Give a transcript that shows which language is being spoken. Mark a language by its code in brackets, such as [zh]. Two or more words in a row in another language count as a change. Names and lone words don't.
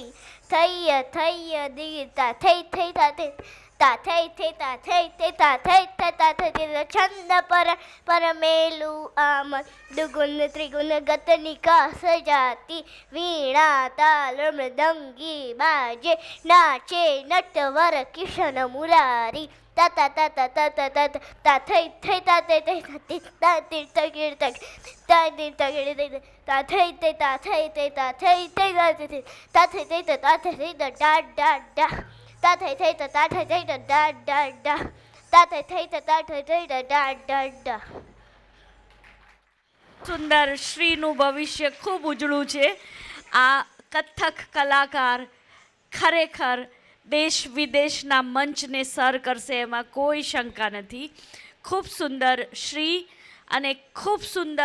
[hi] थैय थैय दीता थई थई ताते ता थई थई ता थई थई ता थई थई ता थई छंद पर मेलू आम दुगुण त्रिगुण गतनिका सजाती। वीणा ताल मृदंगी बाजे, नाचे नटवर किशन मुरारी। ता ता ता ता ता ता ता ता थई थई ता थई थई ता ती तगिर तग ता ती तगिर तग ता थई थई ता थई थई ता थई थई ता थई थई ता थई ता डा डा डा ता थई थई ता थई थई डा डा डा ता थई थई ता थई थई डा डा डा. [gu] સુંદર. શ્રીનું ભવિષ્ય ખૂબ ઉજળું છે. આ કથક કલાકાર ખરેખર દેશ વિદેશના મંચને સર કરશે, એમાં કોઈ શંકા નથી. ખૂબ સુંદર શ્રી, અને ખૂબ સુંદર.